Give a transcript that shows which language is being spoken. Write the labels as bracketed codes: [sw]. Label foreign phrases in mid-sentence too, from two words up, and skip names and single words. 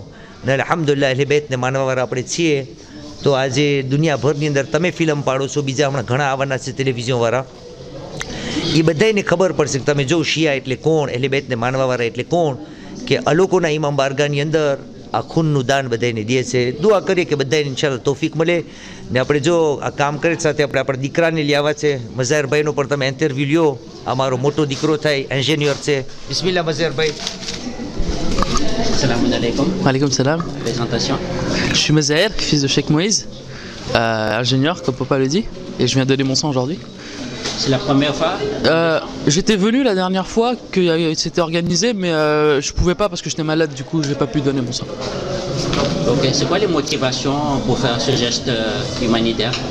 [gu] ને અલ્હમ્દુલિલ્લાહ અહલે બેતને માનવાવાળા આપણે છીએ. તો આજે દુનિયાભરની અંદર તમે ફિલ્મ પાડો છો, બીજા હમણાં ઘણા આવવાના છે ટેલિવિઝનવાળા, એ બધાને ખબર પડશે કે તમે જો શિયા એટલે કોણ, અહલે બેતને માનવાવાળા એટલે કોણ, કે અલોકોના ઇમામ બારગાહની અંદર આ ખૂનનું દાન બધાને દે છે. દુઆ કરીએ કે બધાને ઇન્શાઅલ્લાહ તૌફીક મળે. ને આપણે જો આ કામ કરે સાથે આપણે આપણા દીકરાને લેવા છે. મઝાહરભાઈનો પણ તમે ઇન્ટરવ્યૂ લ્યો. આ મારો મોટો દીકરો થાય, એન્જિનિયર છે. બિસ્મિલ્લાહ મઝાહરભાઈ. [ar] سلام عليكم. عليكم سلام. [fr] Présentation. Je suis Mazaher, fils de Cheikh Moïse, ingénieur comme papa le dit, et je viens donner mon sang aujourd'hui. C'est la première fois? J'étais venu la dernière fois que c'était organisé, mais je pouvais pas parce que j'étais malade, du coup j'ai pas pu donner mon sang. Ok, c'est quoi les motivations pour faire ce geste humanitaire?